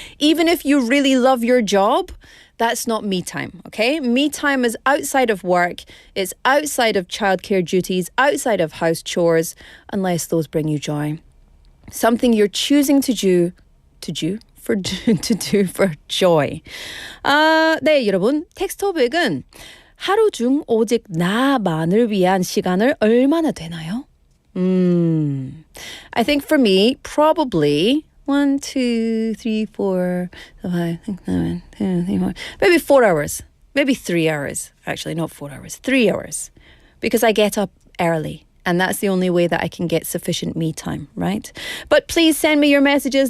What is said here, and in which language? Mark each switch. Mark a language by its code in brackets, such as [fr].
[en] Even if you really love your job, that's not me time, okay? Me time is outside of work. It's outside of childcare duties, outside of house chores, unless those bring you joy. Something you're choosing to do for joy. [ko] 네, 여러분. 텍스트 토픽은 하루 중 오직 나만을 위한 시간을 얼마나 되나요? [en] I think for me, probably 1, 2, 3, 4, 5, 6, 7, 8, 9, 10, maybe 4 hours. maybe 3 hours. Actually, not 4 hours, 3 hours. Because I get up early. And that's the only way that I can get sufficient me time, right? But please send me your messages.